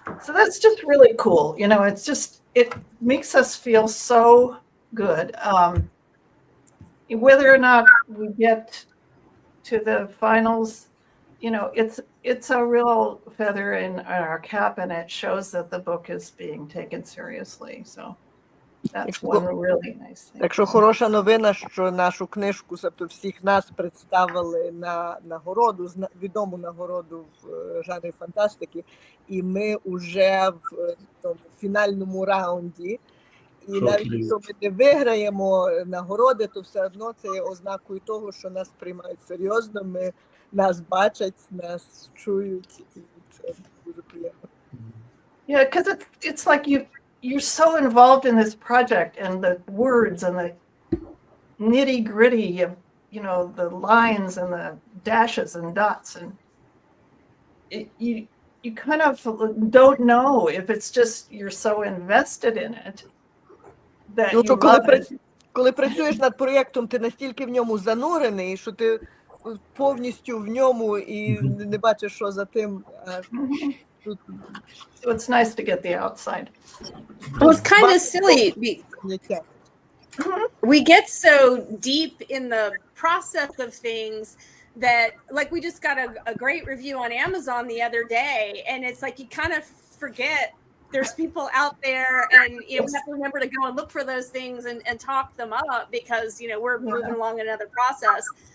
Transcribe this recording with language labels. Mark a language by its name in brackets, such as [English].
[English] So that's just really cool. You know, it's just, it makes us feel so good. Whether or not we get to the finals, you know, it's a real feather in our cap, and it shows that the book is being taken seriously. So that's one really nice thing. [Ukrainian] Так що хороша новина, що нашу книжку, тобто всіх нас представили на нагороду, відому нагороду в жанрі фантастики, і ми вже в тому фінальному раунді. І навіть якщо ми не виграємо нагороди, то все одно це є ознакою того, що нас приймають серйозно, нас бачать, нас чують, і це дуже приємно. [English] Yeah, because it's like you're so involved in this project, and the words and the nitty gritty of, you know, the lines and the dashes and dots, and you kind of don't know if it's just you're so invested in it that you love it. [Ukrainian] Коли працюєш над проєктом, ти настільки в ньому занурений, що ти повністю в ньому і не бачиш, що за тим. [English] So it's nice to get the outside. Well, it's kind of silly. We get so deep in the process of things that, like, we just got a great review on Amazon the other day, and it's like you kind of forget there's people out there, and you know, we have to remember to go and look for those things and talk them up, because you know we're moving along another process.